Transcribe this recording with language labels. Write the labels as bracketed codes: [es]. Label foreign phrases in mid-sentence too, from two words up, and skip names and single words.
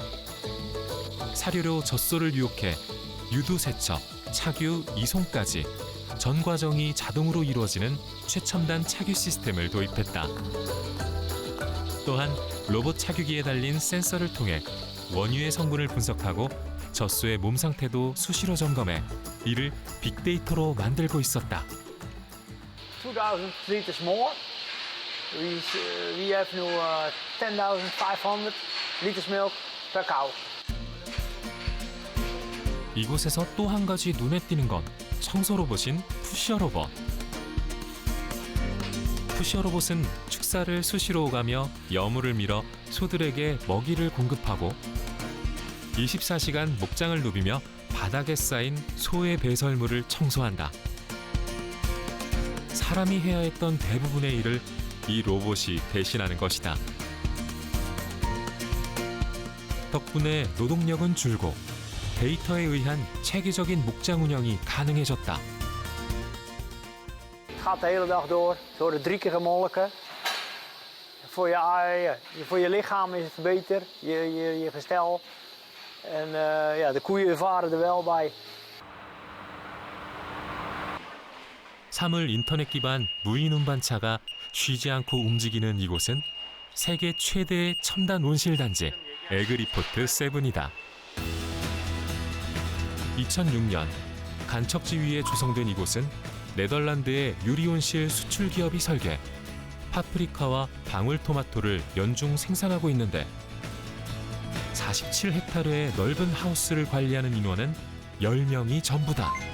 [ko] 사료로 젖소를 유혹해 유두 세척, 차규 이송까지 전 과정이 자동으로 이루어지는 최첨단 차규 시스템을 도입했다. 또한 로봇 차규기에 달린 센서를 통해 원유의 성분을 분석하고 젖소의 몸 상태도 수시로 점검해 이를 빅데이터로 만들고 있었다. [en] 2,000 liters more. We have now 10,500 liters milk per cow. [ko] 이곳에서 또 한 가지 눈에 띄는 건 청소 로봇인 푸셔 로봇. 푸셔 로봇은 축사를 수시로 오가며 여물을 밀어 소들에게 먹이를 공급하고 24시간 목장을 누비며 바닥에 쌓인 소의 배설물을 청소한다. 사람이 해야 했던 대부분의 일을 이 로봇이 대신하는 것이다. 덕분에 노동력은 줄고 데이터에 의한 체계적인 목장 운영이 가능해졌다. [nl] Het gaat de hele dag door. Ze worden 3 keer gemolken. Voor je lichaam is het beter, je gestel. En de koeien ervaren er wel bij. [ko] 사물 인터넷 기반 무인 운반차가 쉬지 않고 움직이는 이곳은 세계 최대의 첨단 온실 단지 에그리포트 7이다. 2006년 간척지 위에 조성된 이곳은 네덜란드의 유리온실 수출 기업이 설계, 파프리카와 방울토마토를 연중 생산하고 있는데 47헥타르의 넓은 하우스를 관리하는 인원은 10명이 전부다.